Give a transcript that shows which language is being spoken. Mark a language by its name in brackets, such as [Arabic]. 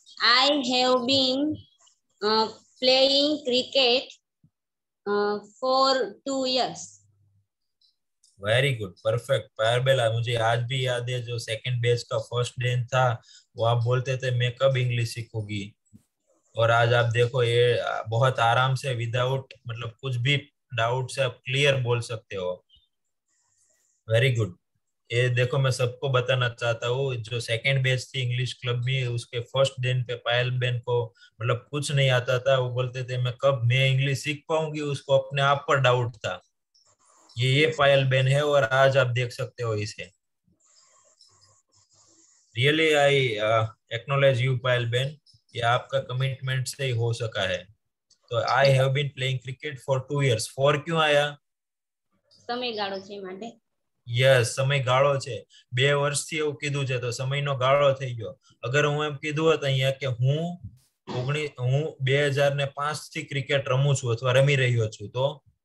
[English] I have been playing cricket for 2 years. [Hindi] Very good, perfect पायल बेला। मुझे आज भी याद है जो सेकंड बैच का फर्स्ट डे था, वो आप बोलते थे मैं कब इंग्लिश सीखूंगी, और आज आप देखो ये बहुत आराम से विदाउट मतलब कुछ भी डाउट से आप क्लियर बोल सकते हो। Very good. ये देखो मैं सबको बताना चाहता हूँ, जो सेकंड बैच थी इंग्लिश क्लब में, उसके फर्स्ट दिन पे पायल बेन को मतलब कुछ नहीं आता था, वो बोलते थे मैं इंग्लिश सीख पाऊंगी, उसको अपने आप पर डाउट था। ये पायल बेन है, और आज आप देख सकते हो इसे। [English] really I acknowledge you [Hindi] Payal Ben, ये आपका कमिटमेंट से ही हो सका है। [English] तो I have been playing cricket for 2 years। [Hindi] For क्यों आया, [Gujarati] સમયગાળો છે માટે। યસ સમયગાળો છે, 2 વર્ષથી એવું કીધું છે તો સમયનો ગાળો થઈ ગયો। અગર હું એમ કીધું હોત અહીંયા કે હું 2005 થી ક્રિકેટ રમું છું અથવા રમી રહ્યો છું, તો